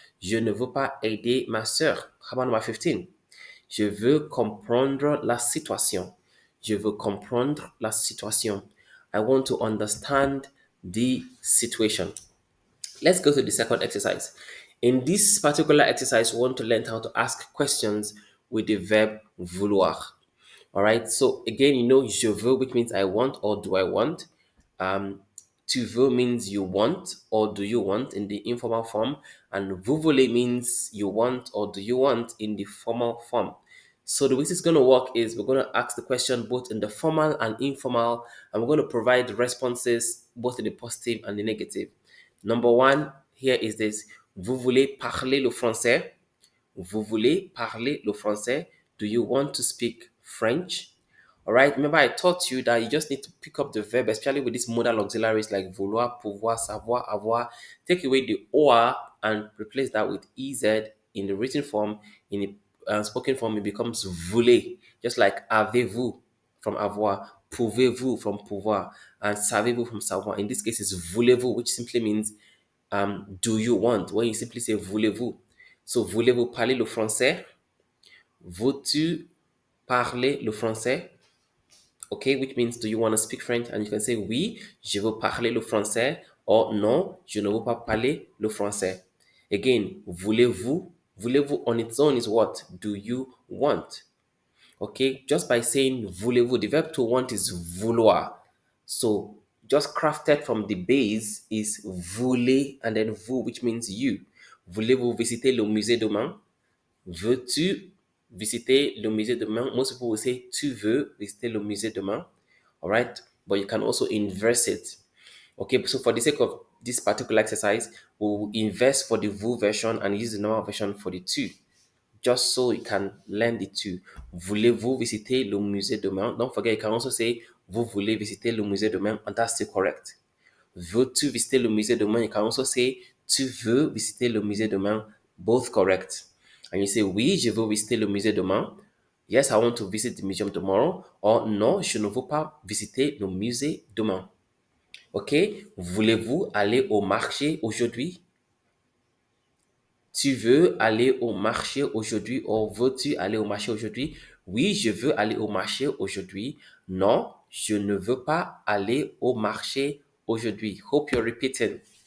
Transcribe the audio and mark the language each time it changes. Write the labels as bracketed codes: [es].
[fr] Je ne veux pas aider ma sœur. [en] How about number 15? [fr] Je veux comprendre la situation. Je veux comprendre la situation. [en] I want to understand the situation. Let's go to the second exercise. In this particular exercise, we want to learn how to ask questions with the verb vouloir. All right. So again, [fr] je veux, [en] which means I want or do I want. [fr] Tu veux [en] means you want or do you want in the informal form, and [fr] vous voulez [en] means you want or do you want in the formal form. So the way this is going to work is we're going to ask the question both in the formal and informal, and we're going to provide responses both in the positive and the negative. [fr] Number one here is this: Vous voulez parler le français? Vous voulez parler le français? [en] Do you want to speak French? All right. Remember, I taught you that you just need to pick up the verb, especially with these modal auxiliaries like vouloir, pouvoir, savoir, avoir. Take away the or and replace that with ez in the written form. In the spoken form, it becomes voulez, just like avez-vous from avoir, pouvez-vous from pouvoir, and savez-vous from savoir. In this case, it's voulez-vous, which simply means do you want? When you simply say voulez-vous. [fr] So, voulez-vous parler le français? Veux-tu parler le français? [en] Okay, which means do you want to speak French? And you can say [fr] oui, je veux parler le français, or non, je ne veux pas parler le français. Again, voulez-vous? [en] Voulez-vous on its own is what? Do you want? Okay, just by saying voulez-vous, the verb to want is vouloir. So just crafted from the base is voulez and then vous, which means you. [fr] Voulez-vous visiter le musée demain? Veux-tu visiter le musée demain? [en] Most people will say [fr] tu veux visiter le musée demain. [en] All right, but you can also inverse it. Okay, so for the sake of this particular exercise, we will invest for the vous version and use the normal version for the tu, just so you can learn the two. [fr] Voulez-vous visiter le musée demain? [en] Don't forget, you can also say [fr] vous voulez visiter le musée demain, [en] and that's still correct. [fr] Veux-tu visiter le musée demain? [en] You can also say [fr] tu veux visiter le musée demain, [en] both correct. And you say [fr] oui, je veux visiter le musée demain. [en] Yes, I want to visit the museum tomorrow. [fr] Or non, je ne veux pas visiter le musée demain. Ok? Voulez-vous aller au marché aujourd'hui? Tu veux aller au marché aujourd'hui ou veux-tu aller au marché aujourd'hui? Oui, je veux aller au marché aujourd'hui. Non, je ne veux pas aller au marché aujourd'hui. [en] Hope you're repeating.